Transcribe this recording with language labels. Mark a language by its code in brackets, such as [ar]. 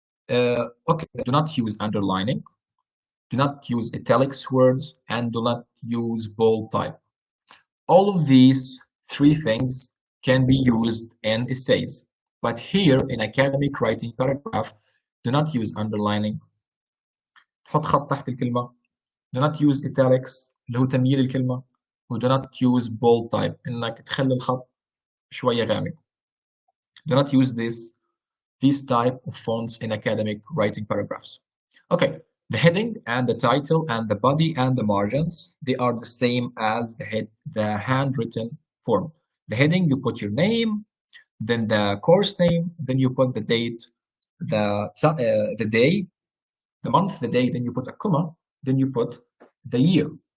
[en] Okay, do not use underlining. Do not use italics words and do not use bold type. All of these three things can be used in essays, but here in academic writing paragraph, do not use underlining. [ar] تحط خط تحت الكلمة. [en] Do not use italics [ar] اللي هو تمييل الكلمة. و [en] do not use bold type [ar] إنك تخلي الخط شوية غامق. [en] Do not use these type of fonts in academic writing paragraphs. Okay, the heading and the title and the body and the margins, they are the same as the handwritten form. The heading, you put your name, then the course name, then you put the date, the day, the month, the day, then you put a comma, then you put the year.